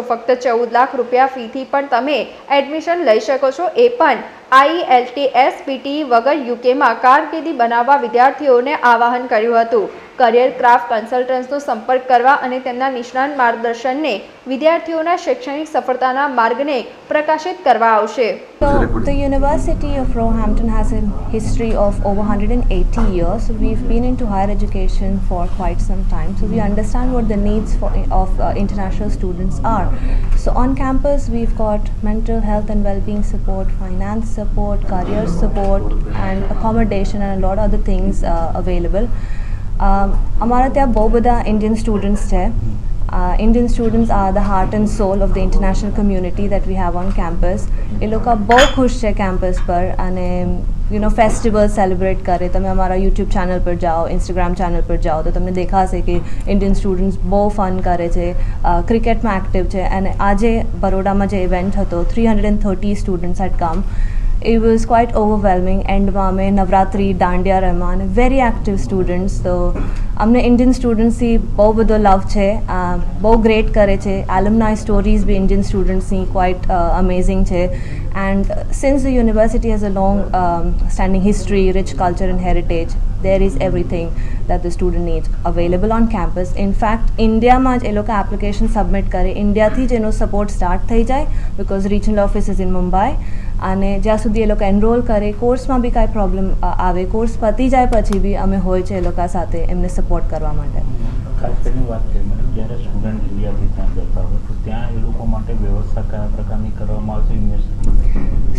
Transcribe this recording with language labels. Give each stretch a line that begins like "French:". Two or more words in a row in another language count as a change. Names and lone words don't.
Gujarati: ફક્ત 14 લાખ રૂપિયા ફીથી પણ તમે એડમિશન લઈ શકો છો. એ પણ IELTS PTE વગર. યુકેમાં કારકિર્દી બનાવવા વિદ્યાર્થીઓને આહ્વાન કર્યું હતું. કરિયર ક્રાફ્ટ કન્સલ્ટન્ટ્સનો સંપર્ક કરવા અને તેમના નિષ્ણાત માર્ગદર્શનને વિદ્યાર્થીઓના શૈક્ષણિક સફળતાના માર્ગને પ્રકાશિત કરવા આવશે.
English: So, the University of Roehampton has a history of over 180 years. So we've been into higher education for quite some time. So we understand what the needs of international students are. So on campus, we've got mental health and well-being support, finance support, career support, and accommodation and a lot of other things available.
Gujarati: અમારા ત્યાં બહુ બધા ઇન્ડિયન સ્ટુડન્ટ્સ છે.
English: Indian students are the heart and soul of the international community that we have on campus.
Gujarati: એ લોકો બહુ ખુશ છે કેમ્પસ પર અને
English: festival celebrate
Gujarati: કરે. તમે અમારા યુટ્યુબ ચેનલ પર જાઓ, ઇન્સ્ટાગ્રામ ચેનલ પર જાઓ તો તમને દેખાશે કે
English: Indian students
Gujarati: બહુ ફન કરે છે, ક્રિકેટમાં એક્ટિવ છે. અને આજે બરોડામાં જે ઇવેન્ટ હતો, 330
English: students had come. It was quite overwhelming.
Gujarati: એન્ડમાં અમે નવરાત્રિ, દાંડિયા રમવા અને
English: very active students.
Gujarati: તો અમને
English: Indian studentsથી
Gujarati: બહુ બધો લવ છે, બહુ ગ્રેટ કરે છે.
English: alumni stories બી Indian studentsની quite amazing છે. And since the university has a long standing history, rich culture and heritage, there is everything that the student needs available on campus. In fact,
Gujarati: ઇન્ડિયામાં જ એ લોકો એપ્લિકેશન સબમિટ કરે, ઇન્ડિયાથી જ એનો સપોર્ટ સ્ટાર્ટ થઈ જાય
English: because regional office is in
Gujarati: મુંબઈ. અને જ્યાં સુધી એ લોકો એનરોલ કરે, કોર્સમાં બી કાંઈ પ્રોબ્લેમ આવે, કોર્સ પતી જાય પછી બી અમે હોય છે એ લોકો સાથે એમને સપોર્ટ કરવા માટે. ખાસ કરીને વાત કરીએ મેડમ, જ્યારે સ્ટુડન્ટ ઇન્ડિયાથી ત્યાં જતા હોય તો ત્યાં એ લોકો માટે વ્યવસ્થા કયા પ્રકારની કરવામાં આવશે યુનિવર્સિટી?